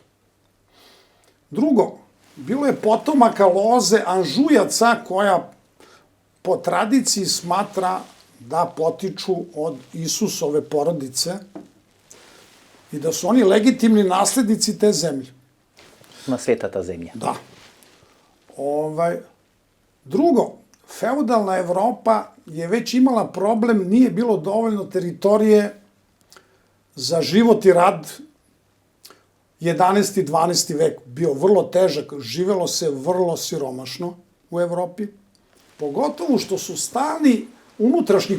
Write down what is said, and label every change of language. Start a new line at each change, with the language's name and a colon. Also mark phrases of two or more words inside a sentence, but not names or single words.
Serbian: Drugo, bilo je potomaka loze Anžujaca koja po tradiciji smatra da potiču od Isusove porodice i da su oni legitimni naslednici te zemlje.
Macedonian: На светата земја.
Serbian: Da. Drugo, feudalna Evropa je već imala problem, nije bilo dovoljno teritorije za život i rad. 11. i 12. vek bio vrlo težak, živelo se vrlo siromašno u Evropi, pogotovo što su stalni unutrašnji